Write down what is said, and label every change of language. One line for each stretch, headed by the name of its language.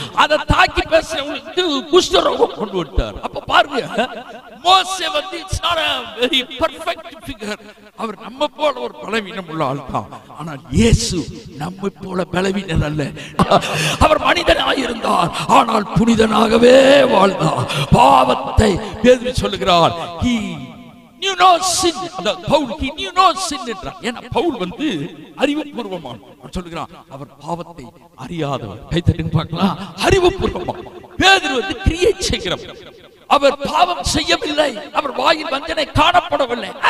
Tamil: அதை தாக்கி பேசுறவங்களுக்கு குஷ்டரோகம் கொண்டு விட்டார். அப்ப பாருங்க, மோசே
English: It's not a very perfect figure.
Tamil: அவர் நம்ம போல ஒரு பலவீனம் உள்ள ஆள் தான். ஆனால் இயேசு நம்ம போல பலவீனர் அல்ல. அவர் மனிதனாக இருந்தார், ஆனால் புனிதனாகவே வாழ்ந்தார். பாவத்தை பேதுரு சொல்லுகிறார்,
English: he knew no sin. he knew no sin
Tamil: என்றார். ஏன்னா பவுல் அறிவுபூர்வமான சொல்லுகிறார், அவர் பாவத்தை அறியாதவர். கைத்தட்டுங்க பார்க்கலாம், அறிவுபூர்வமா. பேதுரு கிரியேட் செய்கிறவர். அவர் பாவம் செய்யவில்லை, அவர் வாயில் வஞ்சனை காணப்படவில்லை.